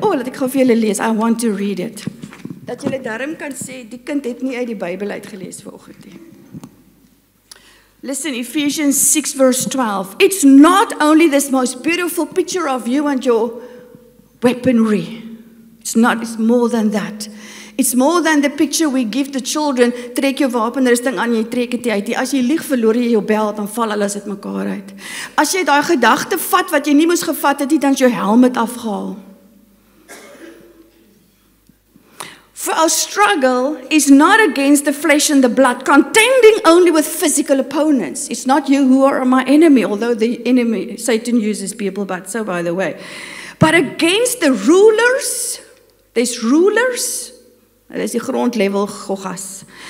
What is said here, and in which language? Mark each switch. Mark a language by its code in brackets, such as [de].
[af] Oh, laat ek gou vir julle lees. [en] I want to read it. [af] Dat julle daarom kan sê, die kind het nie uit die Bybel uitgelees vanoggend nie. [en] Listen, Ephesians 6 verse 12. It's not only this most beautiful picture of you and your weaponry. It's more than that. It's more than the picture we give to children. [af] Trek jou wapenrusting aan, jy trek dit uit. As jy lieg, verloor jy jou beld, dan val alles uit mekaar uit. As jy daai gedagte vat wat jy nie moes gevat het nie, dan is jou helmet afgehaal. [en] For our struggle is not against the flesh and the blood, contending only with physical opponents. It's not you who are my enemy, although the enemy, Satan uses people, but so by the way. But against the rulers, there's rulers, there's the grondlevel gogas.